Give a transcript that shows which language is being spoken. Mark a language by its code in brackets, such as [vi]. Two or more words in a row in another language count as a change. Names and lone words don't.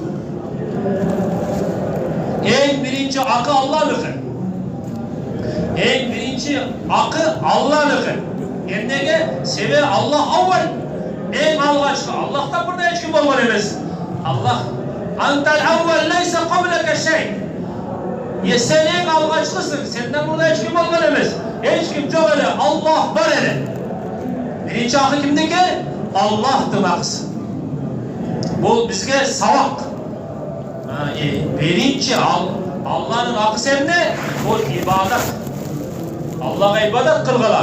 [ky] Эң биринчи акы Алланыкы. Эң биринчи акы Алланыкы. Эмнеге? Себеби Аллах аввал. Эң алгачкы. Аллахтан мурда эч ким болгон эмес. [ar] اللهم أنت الأول ليس قبلك شيء. [ky] Sen eң алгачкысың. Сенден мурда эч ким болгон эмес. Эч ким жок эле. Аллах бар эле. Биринчи акы кимдики? Аллахтын акысы. Бул бизге сабак. Биринчи Алланын акысы эмне? Бул ибадат. Аллага ибадат кылгыла.